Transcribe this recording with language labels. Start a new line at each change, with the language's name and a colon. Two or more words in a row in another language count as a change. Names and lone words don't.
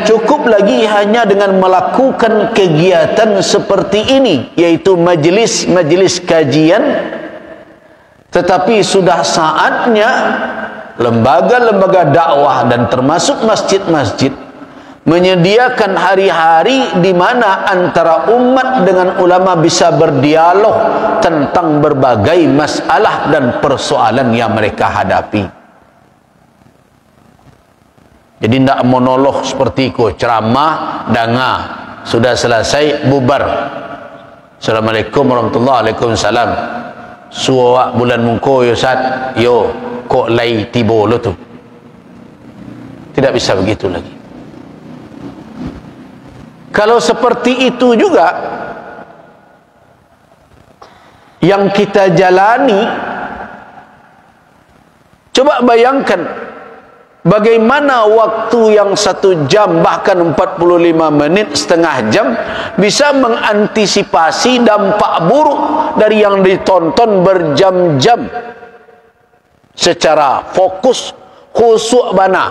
Indonesian: cukup lagi hanya dengan melakukan kegiatan seperti ini, yaitu majelis-majelis kajian, tetapi sudah saatnya lembaga-lembaga dakwah dan termasuk masjid-masjid menyediakan hari-hari di mana antara umat dengan ulama bisa berdialog tentang berbagai masalah dan persoalan yang mereka hadapi. Jadi tidak monolog seperti itu, ceramah, danga, sudah selesai, bubar.
Arabic: السلام عليكم ورحمة الله وبركاته.
Minangkabau: Suwa bulan mungko yo sat, yo kok lai tibo lo tu.
Indonesian: Tidak bisa begitu lagi. Kalau seperti itu juga yang kita jalani, coba bayangkan bagaimana waktu yang 1 jam bahkan 45 menit, setengah jam bisa mengantisipasi dampak buruk dari yang ditonton berjam-jam secara fokus, khusyuk bana.